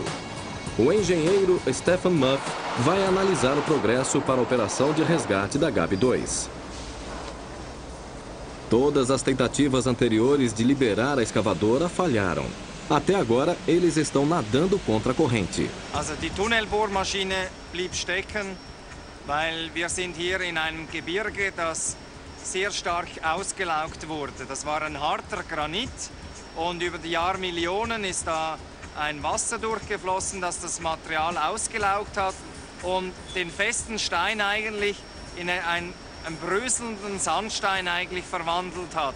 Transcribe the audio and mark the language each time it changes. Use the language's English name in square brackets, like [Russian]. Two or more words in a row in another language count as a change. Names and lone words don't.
[Portuguese] O engenheiro Stefan Muff vai analisar o progresso para a operação de resgate da GAB-2. Todas as tentativas anteriores de liberar a escavadora falharam. Até agora, eles estão nadando contra a corrente. [German] Also die Tunnelbohrmaschine blieb stecken, weil wir sind hier in einem Gebirge, das sehr stark ausgelaugt wurde. Das war ein harter Granit und über die Jahrmillionen ist da ein Wasser durchgeflossen, das das Material ausgelaugt hat und den festen Stein eigentlich in einen bröselnden Sandstein eigentlich verwandelt hat.